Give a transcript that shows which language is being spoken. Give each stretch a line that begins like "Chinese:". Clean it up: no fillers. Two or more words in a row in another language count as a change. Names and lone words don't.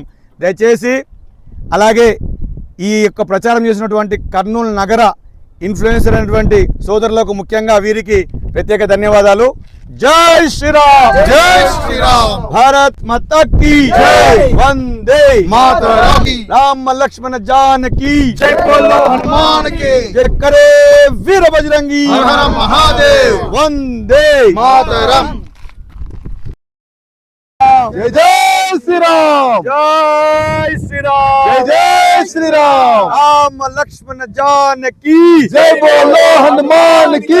Telugu: దయచేసి అలాగే ఈ యొక్క ప్రచారం చేసినటువంటి కర్నూలు నగర ఇన్ఫ్లుయెన్సర్ అయినటువంటి సోదరులకు ముఖ్యంగా వీరికి ప్రత్యేక ధన్యవాదాలు.
Hindi: जय श्रीराम, जय श्रीराम, भारत माता की जय, वंदे మాతరం, రామ లక్ష్మణ జానకి जय बोलो हनुमान की, జై करे वीर बजरंगी, हर हर महादेव, వందే मातरम, जय जय श्री राम, जय श्री राम, जय जय श्री राम, राम लक्ष्मण जानकी जय बोलो हनुमान की,